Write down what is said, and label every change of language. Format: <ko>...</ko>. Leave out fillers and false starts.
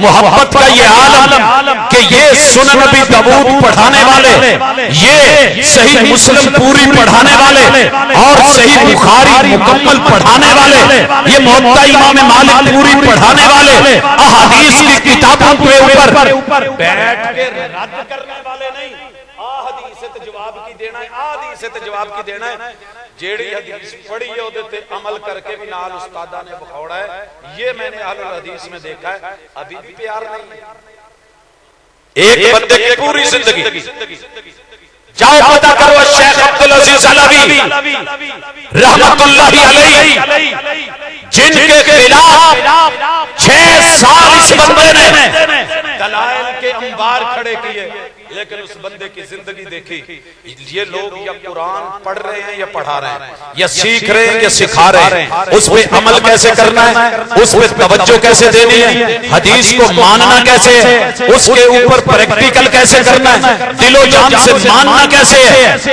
<ur>محبت کا یہ عالم کہ یہ سنن ابی داؤد پڑھانے والے, یہ صحیح مسلم پوری پڑھانے والے, اور صحیح بخاری مکمل پڑھانے والے, یہ موطا امام مالک پوری پڑھانے والے, احادیث کی کتابوں کے اوپر بیٹھ کے رد کرنے والے نہیں.</ur> <pa>حدیث تے جواب کی دینا ہے, حدیث تے جواب کی دینا ہے. جیڑی حدیث پڑھی ہے اودے تے عمل کر کے بھی نال استاداں نے بخوڑا ہے.</pa> <ur>یہ میں نے اہل الحدیث میں دیکھا ہے. ابھی بھی پیار نہیں. ایک بندے کی پوری زندگی جاؤ پتہ کرو شیخ عبدالعزیز علوی رحمت اللہ علیہ, جن کے خلاف 6 سال اس بندے نے دلائل کے انبار کھڑے کیے، لیکن اس بندے کی زندگی دیکھی. یہ لوگ یا قرآن پڑھ رہے ہیں یا پڑھا رہے ہیں، یا سیکھ رہے ہیں یا سکھا رہے ہیں. اس پہ عمل کیسے کرنا ہے، اس پہ توجہ کیسے دینی ہے، حدیث کو ماننا کیسے ہے، اس کے اوپر پریکٹیکل کیسے کرنا ہے، دل و جان سے ماننا کیسے ہے.</ur>